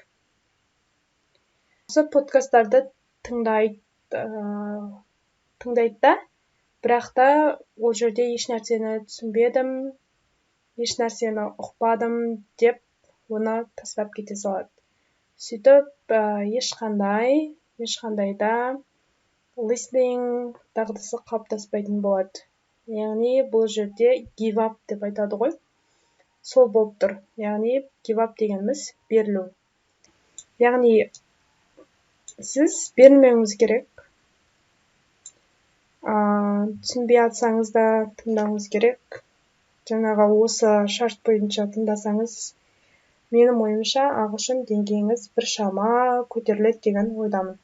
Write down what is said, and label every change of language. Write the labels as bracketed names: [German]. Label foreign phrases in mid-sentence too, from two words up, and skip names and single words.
[Kazakh] Осы подкасттарды тыңдайды да, бірақ та ол жерде еш нәрсені түсінбедім, еш нәрсені ұқпадым деп оны тастап кете салады. Сөйтіп, ешқандай да listening дағдысы қалыптаспайтын болады. яғни бұл жерде [English] give up [Kazakh] деп айтады ғой. Сол болып тұр. Яғни [English] give up [Kazakh] дегеніміз берілу. Яғни сіз берілмеуіңіз керек. Түсінбей атсаңыз да тыңдауыңыз керек. Жаңағы осы шарт бойынша тыңдасаңыз, менің ойымша ағылшын деңгейіңіз біршама көтеріледі деген ойдамын.